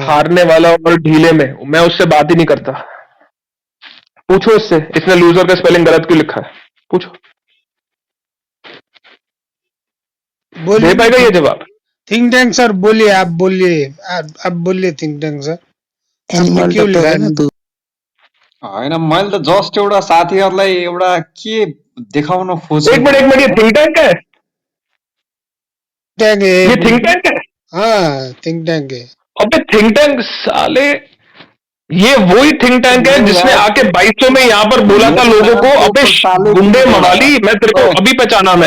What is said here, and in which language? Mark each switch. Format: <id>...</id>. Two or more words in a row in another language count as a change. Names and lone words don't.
<hi>हारने वाला और ढीले में, मैं उससे बात ही नहीं करता। पूछो उससे, इसने लूजर का स्पेलिंग गलत क्यों लिखा है, पूछो, दे बोलिए पाएगा ये जवाब? थिंक टैंक सर, बोलिए, आप बोलिए, आप बोलिए थिंक टैंक सर। एनिमल क्यों डॉक्टर लिखा है ना तू।</hi> <ne>होइन, मैले त जस्ट एउटा साथीहरूलाई एउटा के देखाउन खोजेँ।</ne> <hi>एक मिनट, ये थिंक टैंक है? टैंक है ये थिंक टैंक है? हाँ, थिंक टैंक है। अबे थिंक टैंक साले, ये वही थिंक टैंक है जिसने आके 2200 में यहाँ पर बोला था लोगों को, अबे गुंडे मवाली, मैं तेरे को अभी पहचाना मैं।</hi>